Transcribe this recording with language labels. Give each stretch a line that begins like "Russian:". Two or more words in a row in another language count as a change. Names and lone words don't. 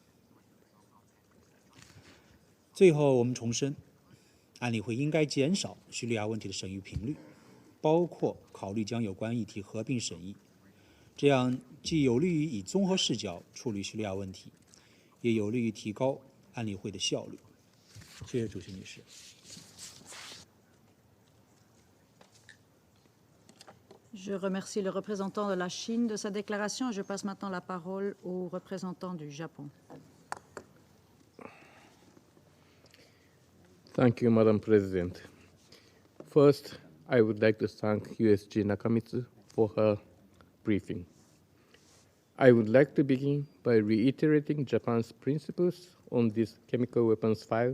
Chinese: 最后，我们重申，安理会应该减少叙利亚问题的审议频率，包括考虑将有关议题合并审议，这样既有利于以综合视角处理叙利亚问题，也有利于提高安理会的效率。谢谢主席女士。
French: Je remercie le représentant de la Chine de sa déclaration. Je passe maintenant la parole au représentant du Japon.
English: Thank you, Madam President. First, I would like to thank USG Nakamitsu for her briefing. I would like to begin by reiterating Japan's principles on this chemical weapons file.